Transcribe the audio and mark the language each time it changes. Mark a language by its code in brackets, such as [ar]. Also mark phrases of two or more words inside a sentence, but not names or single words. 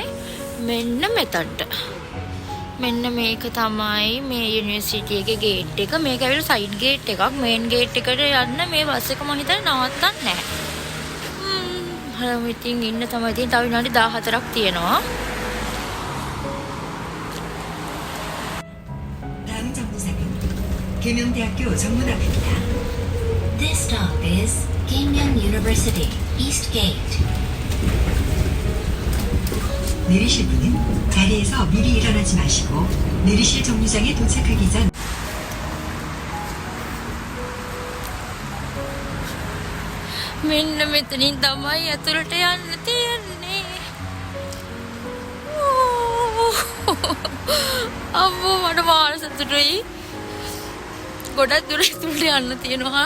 [si] මෙන්න මෙතනට. මෙන්න මේක තමයි මේ යුනිවර්සිටි එකේ ගේට් එක. මේක ඇවිල්ලා [en] side gate [si] එකක්. [en] main gate [si] එකට යන්න මේ බස් එක මම හිතන්නේ නවත්තන්නේ නැහැ. හරි ඉතින් ඉන්න තමයි තියෙන්නේ. තව විනාඩි 14ක් තියෙනවා. [ko] 다음 정류장은 계명대학교 정문 앞입니다. [en] This stop is Keimyang University East Gate. [ko] 내리실 분은 자리에서 미리 일어나지 마시고 내리실 정류장에 도착하기 전 [si] මෙන්න මෙතනින් තමයි ඇතුළට යන්න තියෙන්නේ. අම්මෝ මට මාර සතුටුයි. ගොඩක් දුර ඇතුළට යන්න තියෙනවා.